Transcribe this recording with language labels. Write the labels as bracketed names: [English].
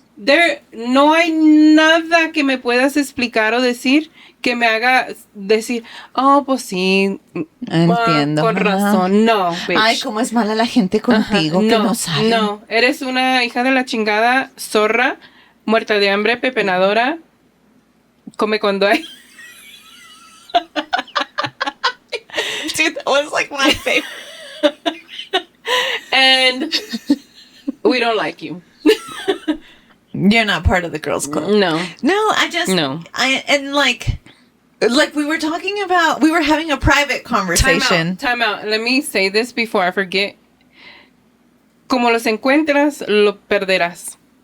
[Spanish] No hay nada que me puedas explicar o decir que me haga decir, oh, pues sí. Entiendo. Con razón. No, bitch. Ay, cómo es mala la gente contigo, que no saben. No, eres una hija de la chingada, zorra, muerta de hambre, pepenadora, come cuando hay. [English] Dude, that was like my favorite. And we don't like you. You're not part of the girls club. No. And like we were talking about, we were having a private conversation. Time out. Let me say this before I forget. [Spanish] Como los encuentras, lo perderás.